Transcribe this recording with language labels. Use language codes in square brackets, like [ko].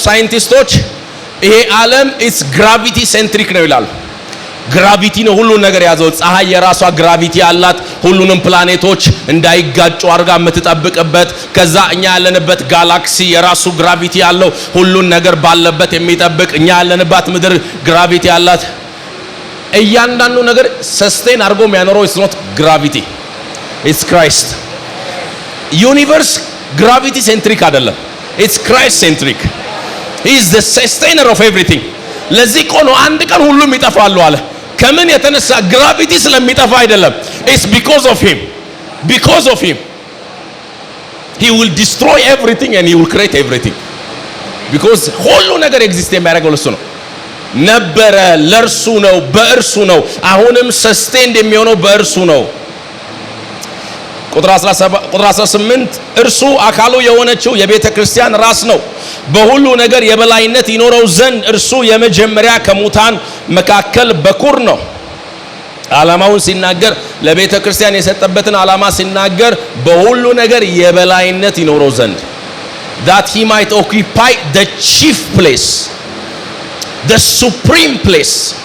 [am] ሳይንቲስቶች ይሄ ዓለም ኢትስ ግራቪቲ ሴንትሪክ ነው ይላሉ። ግራቪቲ ነው ሁሉን ነገር ያዘው። ፀሐይ የራሷ ግራቪቲ አላት፣ ሁሉንም ፕላኔቶች እንዳይጋጩ አድርጋ የምትጠብቅበት። ከዛ እኛ ያለንበት ጋላክሲ የራሱ ግራቪቲ ያለው ሁሉን ነገር ባለበት የሚጠብቅ። እኛ ያለንባት ምድር ግራቪቲ አላት። እያንዳንዱ ነገር ሰስቴን አድርጎ የሚያኖረው ኢትስ ኖት ግራቪቲ፣ ኢትስ ክራይስት። ዩኒቨርስ ግራቪቲ ሴንትሪክ አይደለም፣ ኢትስ ክራይስት ሴንትሪክ። [en] he is the sustainer of everything። [am] ለዚህ ቆኖ አንድ ቀን ሁሉም ይጠፋሉ አለ። ከምን የተነሳ? ግራቪቲ ስለሚጠፋ አይደለም። [en] it's because of him፣ because of him። he will destroy everything and he will create everything because [am] ሁሉ ነገር ኤግዚስት የሚያደርገው ለሱ ነው። ነበረ፣ ለርሱ ነው፣ በእርሱ ነው። አሁንም ሰስቴንድ የሚሆነው በእርሱ ነው። ቁጥር 18 እርሱ አካሉ የሆነችው የቤተ ክርስቲያን ራስ ነው፣ በሁሉ ነገር የበላይነት ይኖረው ዘንድ እርሱ የመጀመሪያ ከሙታን መካከል በኩር ነው። ዓላማውን ሲናገር ለቤተ ክርስቲያን የሰጠበትን ዓላማ ሲናገር በሁሉ ነገር የበላይነት ይኖረው ዘንድ [en] that he might occupy the chief place, the supreme place,